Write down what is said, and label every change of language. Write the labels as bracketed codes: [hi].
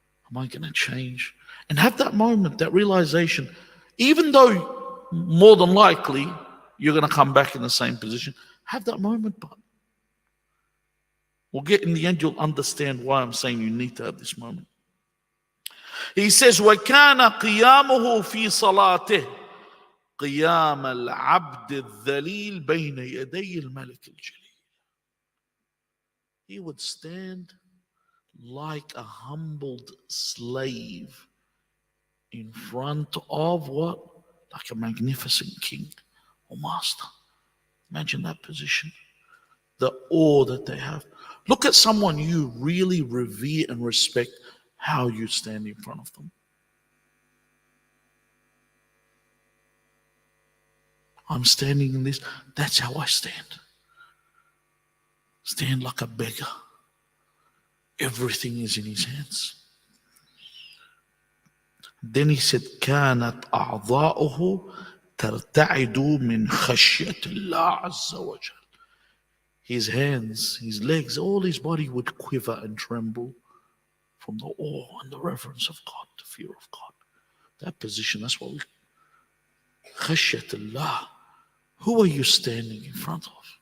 [en] Am I going to change? And have that moment, that realization, even though more than likely you're going to come back in the same position, have that moment, but in the end, you'll understand why I'm saying you need to have this moment. He says, [ar] وَكَانَ قِيَامُهُ فِي صَلَاتِهِ قِيَامَ الْعَبْدِ الذَّلِيلِ بَيْنَ يَدَيِ الْمَلِكِ الْجَلِيلِ. [en] He would stand like a humbled slave in front of what? Like a magnificent king or master. Imagine that position. The awe that they have. Look at someone you really revere and respect, how you stand in front of them. I'm standing in this, that's how I stand. Stand like a beggar. Everything is in his hands. Then he said, [ar] كانت أعضاؤه ترتعد من خشية الله عز وجل. [en] His hands, his legs, all his body would quiver and tremble from the awe and the reverence of God, the fear of God. That position, that's what we, [ar] خشية الله. [en] Who are you standing in front of?